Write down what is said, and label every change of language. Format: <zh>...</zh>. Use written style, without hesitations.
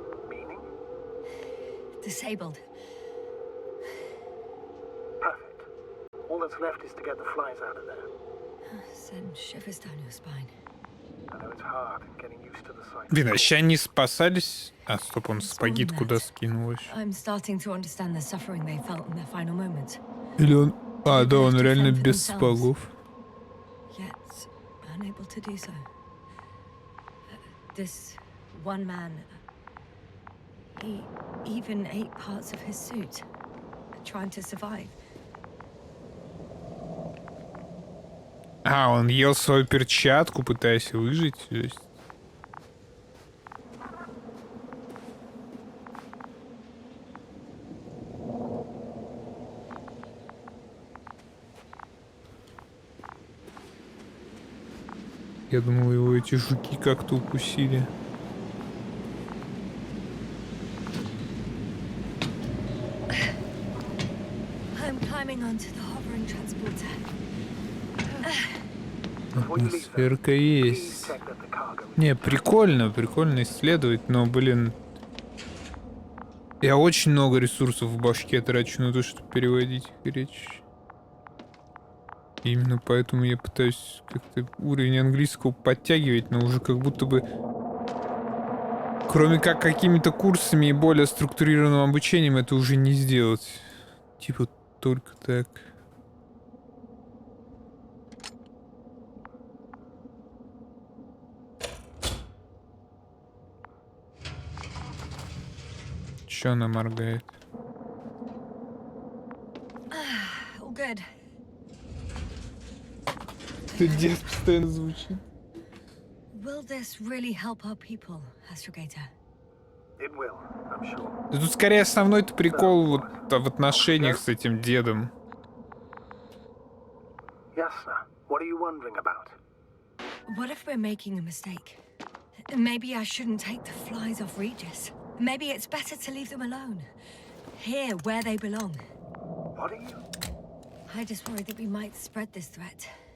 <en>Meaning? Disabled. Perfect. All that's left is to get the flies out of there. Send shivers down your spine. I know it's hard getting used to the sight.</en> <ru>Блин, а ща они спасались? А, стоп, он спагит куда скинул еще.</ru> <en>I'm starting to understand the suffering they felt in their final moments.</en> <ru>Или он... А, да, он реально без спагов.</ru> <en>Yet unable to do so. This one man, he even ate parts of his suit, trying to survive.</en> <ru>А, он ел свою перчатку, пытаясь выжить, то есть... Я думал, его эти жуки как-то укусили.</ru> <en>I'm climbing onto the hovering transporter.</en> <ru>Атмосферка есть. Не, прикольно, прикольно исследовать, но, блин... Я очень много ресурсов в башке трачу на то, чтобы переводить их речь. Именно поэтому я пытаюсь как-то уровень английского подтягивать, но уже как будто бы... Кроме как какими-то курсами и более структурированным обучением это уже не сделать. Типа только так. Чё она моргает?</ru> <en>All good.</en> <ru>Это дед постоянно звучит.</ru> <en>Will this really help our people, Astrogator? It will, I'm sure.</en> <ru>Да тут скорее основной-то прикол вот в отношениях с этим дедом.</ru> <en>Yasna, what are you wondering about? What if we're making a mistake? Maybe I shouldn't take the flies off Regis. Maybe it's better to leave them alone. Here, where they belong. What are you? I just worry that we might spread this threat.</en>